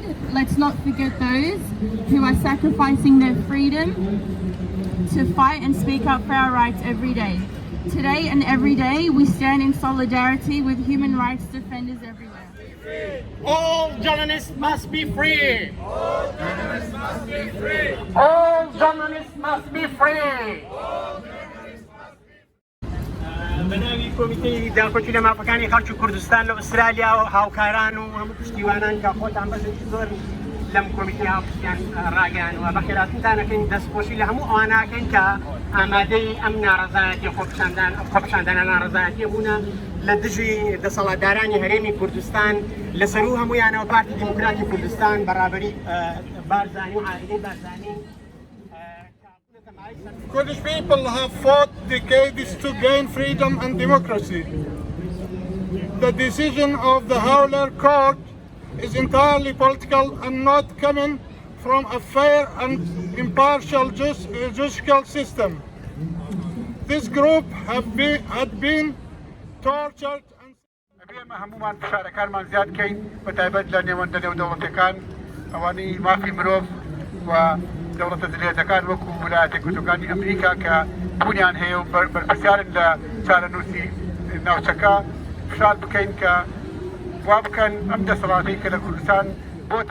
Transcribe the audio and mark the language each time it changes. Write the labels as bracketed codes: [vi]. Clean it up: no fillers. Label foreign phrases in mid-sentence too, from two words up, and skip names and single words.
[en] Let's not forget those who are sacrificing their freedom to fight and speak up for our rights every day. Today and every day, we stand in solidarity with human rights defenders everywhere. All journalists must be free! All journalists must be free! All journalists must be free! [ckb] بەناوی کۆمیتەی داکۆکی لە مافەکانی خەڵکی کوردستان لە ئوسترالیا و هاوکاران و هەموو پشتیوانان کە خۆتان بەشێکی زۆر لەم کۆمیتەی هاوپشتیان ڕاگەیان و بەخێراتتانەکەین دەستپۆشی لە هەموو ئەوانەکەین کە ئامادەی ئەم ناڕەزایەتی خۆپیشاندانە ناڕەزایەتیە بوونە لە دژی دەسەڵاتدارانی هەرێمی کوردستان لەسەر و هەمویانەوە پارتی دیموکراتی کوردستان بەڕابەری بارزانی و عائیلەی بارزانی. [en] Kurdish people have fought decades to gain freedom and democracy. The decision of the Howler Court is entirely political and not coming from a fair and impartial judicial system. This group had been tortured and [ckb] هەمومان فشارەکانمان زیاد کەین بەتایبەت لە نێوەندە نێودەوڵەتەکان ئەوانەی مافی مرۆڤ و دەوڵەتە دلێتەکان وەکو ویلایەتە یەکگرتووەکانی ئەمریکا کە بوونیان هەیە و بەرپرسیارن لە چارەنووسی ناوچەکە فشار بکەین کە وا بکەن ئەم دەسەڵاتەی کە لە کوردستان بۆتە